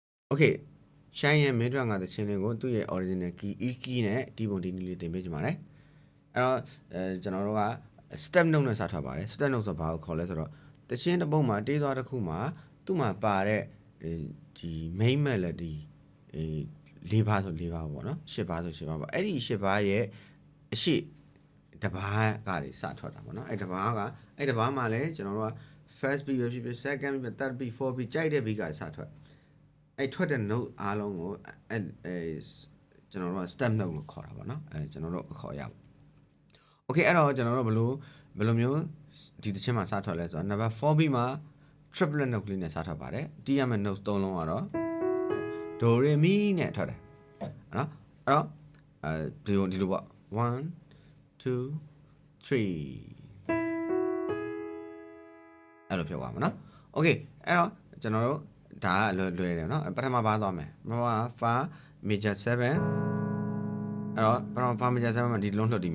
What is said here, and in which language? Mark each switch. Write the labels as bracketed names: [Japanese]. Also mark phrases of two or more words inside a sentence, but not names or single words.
[Burmese] Okay ရှမ်းရဲ့မင်းတို့ငါတချင်းလေးကိုသူ့ရဲ့ [English] original key E key [Burmese] နဲ့ဒီပုံဒီနည်းလေးသင်ပေးကြပါမယ်အဲ့တော့ကျွန်တော်တို့က [English] step note [Burmese] နဲ့စထားပါတယ် [English] step note [Burmese] ဆိုဘာကိုခေါ်လဲဆိုတော့တချင်းတစ်ပု ဒ်မှာတေးသွားတစ်ခုမှာသူ့မှာပါတဲ့ဒီ [English] main melody [Burmese] ၄ပါးဆို၄ပါးပေါ့နော်၈ပါးဆို၈ပါးပေါ့အဲ့ဒီ၈ပါးရဲ့အရှိတပါး ကတွေစထွက်တာပေါ့နော်အဲ့တပါးမှာလဲကျွန်တော်တို့က [English] first beat [Burmese] ပဲဖြစ်ဖြစ် [English] second beat third beat fourth [Burmese] beat ကြိုက်တဲ့ beat ကစထွက်အဲ့ထွက်တဲ့ note အားလုံးကိုကျွန်တော်တို့က [English] step note [Burmese] လို့ခေါ်တာပေါ့နော်ကျွန်တော်တို့အခေါ်ရအောင် okay အဲ့တော့ကျွန်တော်တို့ဘယ်လိုမျိုးဒီတချင်းမှာစထွက်လဲဆိုတော့ [English] number 4 beat [Burmese] မှာ [English] triplet note [Burmese] ကလေးနဲ့စထွက်ပါတယ်တီးရမယ့် note ၃လုံးကတော့ do re mi နဲ့ထွက်တယ်နော်အဲ့တော့ဒီလိုပေါ့1 2 3 အဲ့လိုဖြစ်သွားမှာနော် okay အဲ့တော့ကျွန်တော်တို့ဒါကလွယ်တယ်နော်ပထမပါသွားမယ်ပ ထမ [English] fa major 7 [Burmese] အဲ့တော့ပထမ [English] fa major 7 [Burmese] မှာဒီလုံးလှုပ်တည်